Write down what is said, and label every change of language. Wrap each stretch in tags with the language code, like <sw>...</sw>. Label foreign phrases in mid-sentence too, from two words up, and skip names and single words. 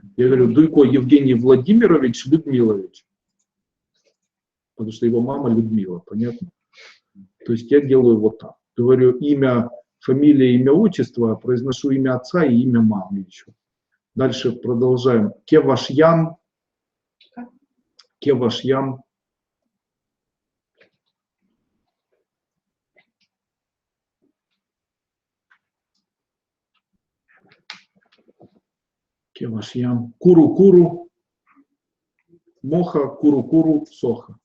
<ru>Я говорю, Дуйко Евгений Владимирович Людмилович. Потому что его мама Людмила, понятно? То есть я делаю вот так. Говорю имя, фамилия, имя, отчество, произношу имя отца и имя мамы еще. Дальше продолжаем. Кевашьян. Кевашьян. Кевашьян. Куру-куру. Моха, куру-куру, соха.</ru>